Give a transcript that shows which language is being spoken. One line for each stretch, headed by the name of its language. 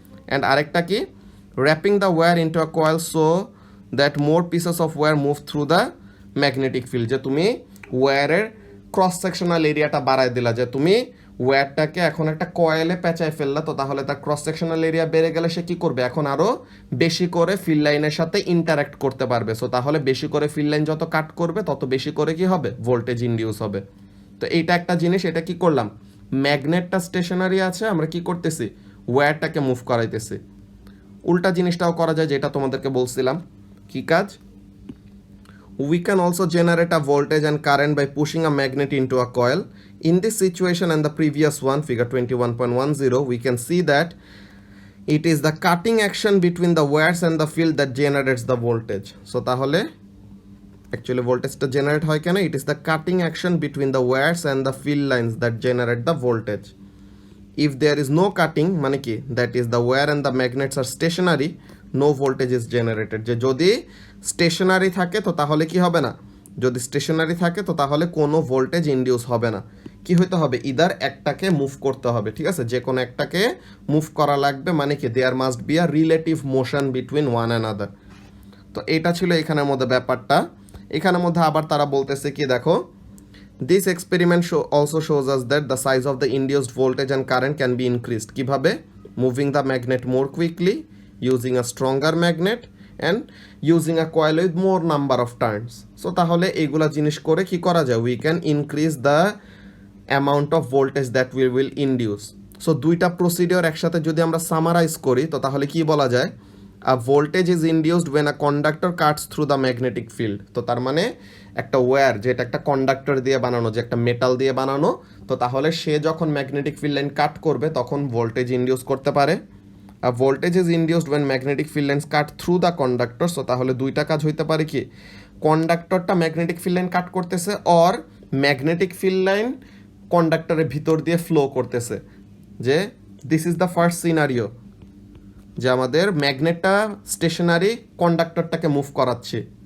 Bangla: And আরেকটা কি,
English: wrapping the wire into a coil so that more pieces of wire move through the magnetic field,
Bangla: যে তুমি ওয়্যারের cross sectional এরিয়াটা বাড়ায় দিলা, যে তুমি ওয়্যারটাকে এখন একটা কয়েলে পেঁচায় ফেললা, তো তাহলে তার ক্রস সেকশনাল এরিয়া বেড়ে গেলে সে কি করবে, এখন আরও বেশি করে ফিল্ড লাইনের সাথে ইন্টারাক্ট করতে পারবে। সো তাহলে বেশি করে ফিল্ড লাইন যত কাট করবে তত বেশি করে কি হবে, ভোল্টেজ ইনডিউস হবে। তো এইটা একটা জিনিস, এটা কি করলাম, ম্যাগনেটটা স্টেশনারি আছে, আমরা কি করতেছি, ওয়্যারটাকে মুভ করাইতেছি। উল্টা জিনিসটাও করা যায়, যেটা তোমাদেরকে বলছিলাম, কি কাজ,
English: we can also generate a voltage and current by pushing a magnet into a coil. In this situation and the previous one, figure 21.10, we can see that it is the cutting action between the wires and the field that generates the voltage. So তাহলে actually voltage টা generate
Bangla: হয় কেন,
English: it is the cutting action between the wires and the field lines that generate the voltage. If there is no cutting,
Bangla: মানে কি,
English: that is the wire and the magnets are stationary, no voltage is generated.
Bangla: যে যদি stationery থাকে তো তাহলে কি হবে না, যদি স্টেশনারি থাকে তো তাহলে কোনো ভোল্টেজ ইনডিউস হবে না। কি হইতে হবে, ইদার একটাকে মুভ করতে হবে। ঠিক আছে, যে কোনো একটাকে মুভ করা লাগবে, মানে কি
English: There must be a relative motion between one and other.
Bangla: তো এটা ছিল এখানের মধ্যে ব্যাপারটা। এখানের মধ্যে আবার তারা বলতেছে কি, দেখো,
English: this experiment also shows us that the size of the induced voltage and current can be increased.
Bangla: কিভাবে,
English: moving the magnet more quickly, using a stronger magnet and using a coil with more number of turns. So
Bangla: তাহলে এইগুলা জিনিস করে কি করা যায়,
English: we can increase the amount of voltage that we will induce. So
Bangla: দুইটা procedure একসাথে যদি আমরা সামারাইজ করি তো তাহলে কি বলা যায়,
English: a voltage is induced when a conductor cuts through the magnetic field.
Bangla: তো তার মানে একটা ওয়্যার, যেটা একটা কন্ডাক্টর দিয়ে বানানো, যে একটা মেটাল দিয়ে বানানো, তো তাহলে সে যখন ম্যাগনেটিক ফিল্ড লাইন কাট করবে তখন ভোল্টেজ ইনডিউস করতে পারে।
English: আর voltage is induced when magnetic field lines cut through the conductor.
Bangla: So তাহলে দুইটা কাজ হইতে পারে, কি, কন্ডাক্টরটা ম্যাগনেটিক ফিল্ড লাইন কাট করতেছে, অর ম্যাগনেটিক ফিল্ড লাইন কন্ডাক্টরের ভিতর দিয়ে ফ্লো করতেছে। যে
English: this is the first scenario,
Bangla: যে আমাদের ম্যাগনেটটা স্টেশনারি, কন্ডাক্টরটাকে মুভ করাচ্ছে।